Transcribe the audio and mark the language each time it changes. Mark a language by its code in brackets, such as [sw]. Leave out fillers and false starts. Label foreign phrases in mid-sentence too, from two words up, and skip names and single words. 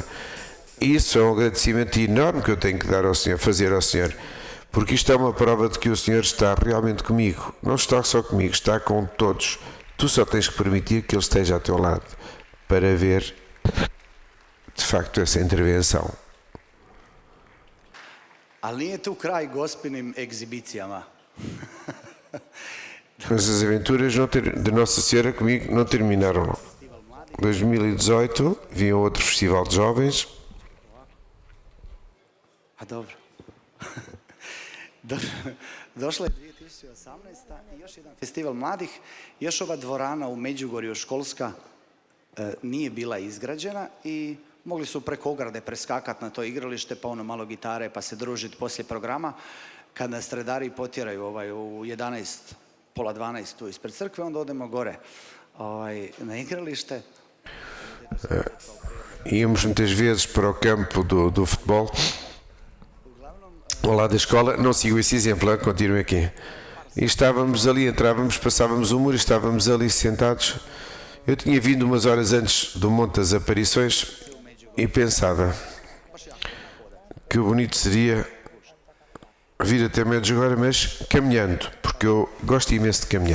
[pt] Isso é um agradecimento enorme que eu tenho que dar ao Senhor, fazer ao Senhor. Porque isto é uma prova de que o Senhor está realmente comigo. Não está só comigo, está com todos. Tu só tens que permitir que Ele esteja ao teu lado para ver, de facto, essa intervenção. [hr] Ali nije tu kraj gospinim egzibicijama. [pt] Mas as aventuras de Nossa Senhora comigo não terminaram. Em 2018 vinha outro festival de jovens. [hr] A dobro. Došla je 2018. I još jedan festival mladih. Još ova dvorana u Međugorju školska nije bila izgrađena i mogli su preko ograde preskakati na to igralište, pa ono malo gitare, pa se družiti poslije programa. Kad nas redari potjeraju u 11, pola 12 tu ispred crkve, onda odemo gore na igralište. [pt] Íamos muitas vezes para o campo do futebol, ao lado da escola. Não sigo esse exemplo, continuo aqui. E estávamos ali, entrávamos, passávamos o muro e estávamos ali sentados. Eu tinha vindo umas horas antes do Monte das Aparições e pensava que bonito seria vir até Medjugorje, mas caminhando, porque eu gosto imenso de caminhar.